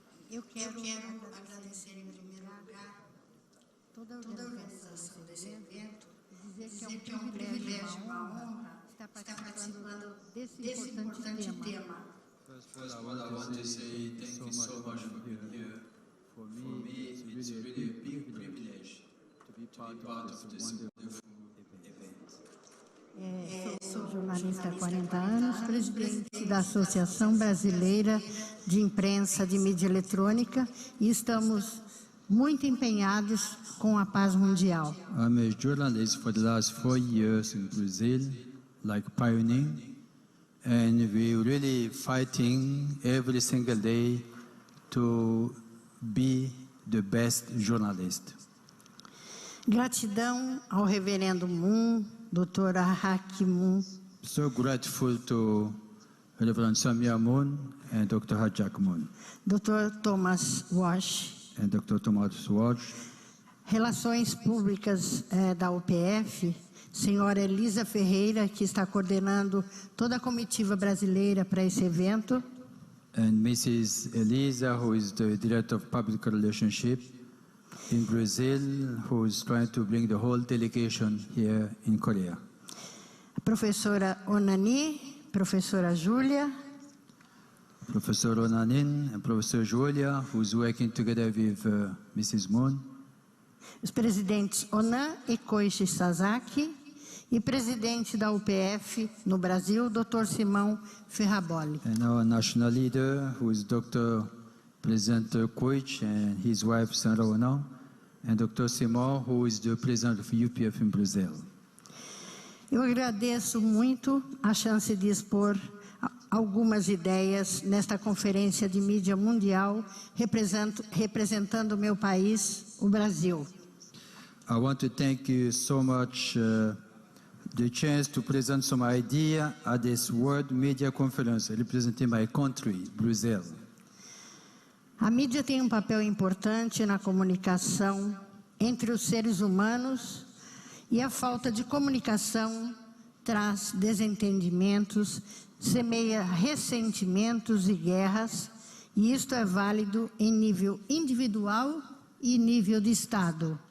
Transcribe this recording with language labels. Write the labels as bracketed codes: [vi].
[pt] Eu quero agradecer em primeiro lugar toda a organização desse evento, dizer que é um privilégio, uma honra estar participando desse importante tema. [en] First of all, I want to say thank you so much for being here. For me, it's really a big privilege to be part of this wonderful event. [pt] Sou jornalista há 40 anos, presidente da Associação Brasileira de Imprensa de Mídia Eletrônica, e estamos muito empenhados com a paz mundial. [en] I'm a journalist for the last 4 years in Brazil, like pioneering. And we're really fighting every single day to be the best journalist. [pt] Gratidão ao reverendo Moon, doutora Haki Moon. [en] So grateful to Reverend Myung Moon and Dr. Hajak Moon. Dr. Thomas Walsh. And Dr. Thomas Walsh. [pt] Relações Públicas da UPF. Senhora Elisa Ferreira, que está coordenando toda a comitiva brasileira para esse evento. [en] And Mrs. Elisa, who is the Director of Public Relationship in Brazil, who is trying to bring the whole delegation here in Korea. [pt] A professora Onani, professora Júlia. [en] Professor Onanin and Professor Julia, who is working together with Mrs. Moon. [pt] Os presidentes Onan e Koichi Sasaki. E presidente da UPF no Brasil, Dr. Simão Ferraboli. [en] And our national leader, who is Dr. President Koich and his wife Sandra Onan, and Dr. Simão, who is the president of UPF in Brazil. [pt] Eu agradeço muito a chance de expor algumas ideias nesta conferência de mídia mundial, representando o meu país, o Brasil. [en] I want to thank you so much the chance to present some idea at this World Media Conference representing my country, Brazil. [pt] A mídia tem um papel importante na comunicação entre os seres humanos e a falta de comunicação traz desentendimentos, semeia ressentimentos e guerras, e isto é válido em nível individual e nível de Estado.